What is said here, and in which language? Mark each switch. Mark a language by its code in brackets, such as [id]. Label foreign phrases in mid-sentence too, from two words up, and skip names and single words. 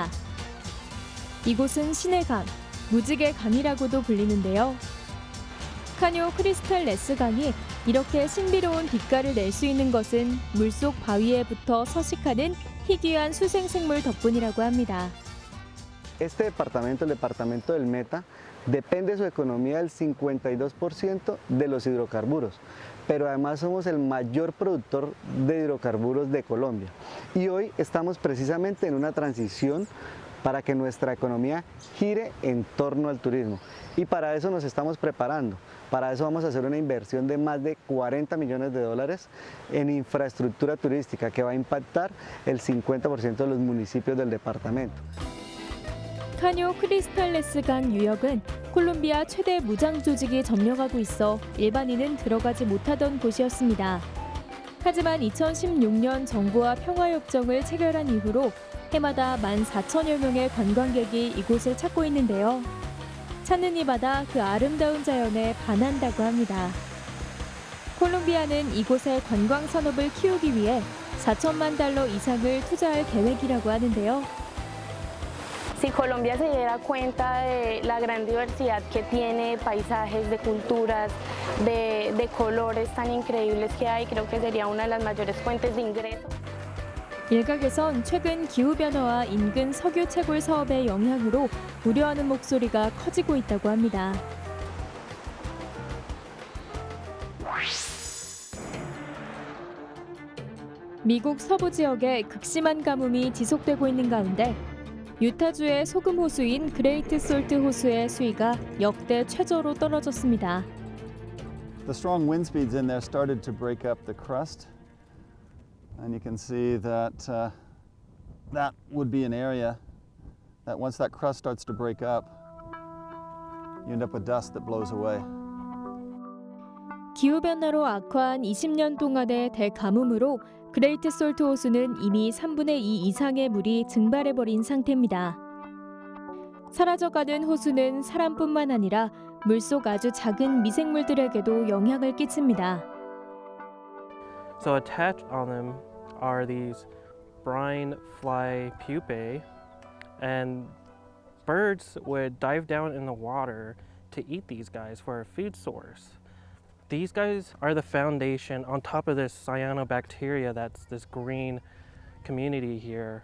[ko] 이곳은 신의 강, 무지개 강이라고도 불리는데요. 카뇨 크리스탈레스 강이 이렇게 신비로운 빛깔을 낼 수 있는 것은 물속 바위에 붙어 서식하는 희귀한 수생생물 덕분이라고 합니다. [es] Este departamento, el departamento del Meta, depende su economía del 52% de los hidrocarburos, pero además somos el mayor productor de hidrocarburos de Colombia. Y hoy estamos precisamente en una transición para que nuestra economía gire en torno al turismo. Y para eso nos estamos preparando. Para eso vamos a hacer una inversión de más de 40 millones de dólares en infraestructura turística que va a impactar el 50% de los municipios del departamento. [ko] 카뇨 크리스탈레스 강 유역은 콜롬비아 최대 무장 조직이 점령하고 있어 일반인은 들어가지 못하던 곳이었습니다. 하지만 2016년 정부와 평화협정을 체결한 이후로 해마다 14,000여 명의 관광객이 이곳을 찾고 있는데요. 찾는 이마다 그 아름다운 자연에 반한다고 합니다. 콜롬비아는 이곳의 관광 산업을 키우기 위해 4천만 달러 이상을 투자할 계획이라고 하는데요. [es] Si Colombia se diera cuenta de la gran diversidad que tiene, paisajes, de culturas, de colores tan increíbles que hay, creo que sería una de las mayores fuentes de ingresos. [ko] 일각에선 최근 기후변화와 인근 석유 채굴 사업의 영향으로 우려하는 목소리가 커지고 있다고 합니다. 미국 서부 지역에 극심한 가뭄이 지속되고 있는 가운데 유타주의 소금 호수인 그레이트 솔트 호수의 수위가 역대 최저로 떨어졌습니다. [en] The strong wind speeds in there started to break up the crust, and you can see that that would be an area that once that crust starts to break up, you end up with dust that blows away. [ko] 기후변화로 악화한 20년 동안의 대가뭄으로 그레이트 솔트 호수는 이미 3분의 2 이상의 물이 증발해버린 상태입니다. 사라져가는 호수는 사람뿐만 아니라 물속 아주 작은 미생물들에게도 영향을 끼칩니다. [en] So attached on them are these brine fly pupae, and birds would dive down in the water to eat these guys for a food source. These guys are the foundation on top of this cyanobacteria that's this green community here.